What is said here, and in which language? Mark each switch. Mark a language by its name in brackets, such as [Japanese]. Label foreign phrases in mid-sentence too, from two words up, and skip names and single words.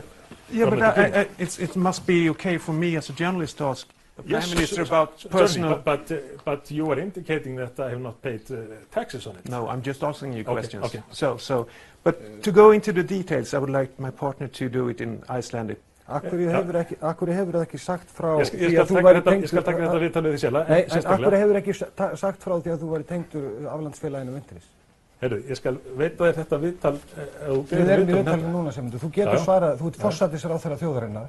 [English] Yeah, but it must be okay for me as a journalist to ask the Prime Minister about personal... But you are indicating that I have not paid taxes on it. No, I'm just asking you questions. Okay. But to go into the details, I would like my partner to do it in Icelandic. [Icelandic] Akkur hefur það ekki sagt frá því að þú væri tengdur... Ég skal taka þetta viðtalið því sjálf. Nei, en akkur hefur ekki sagt frá því að þú væri tengdur aflandsfélaginu Vintris? Heyrðu, ég skal veita þér þetta viðtal... Við erum í viðtalinu núna, Sigmundur. Þú getur svarað, þú ert forsætisráðherra þjóðarinnar.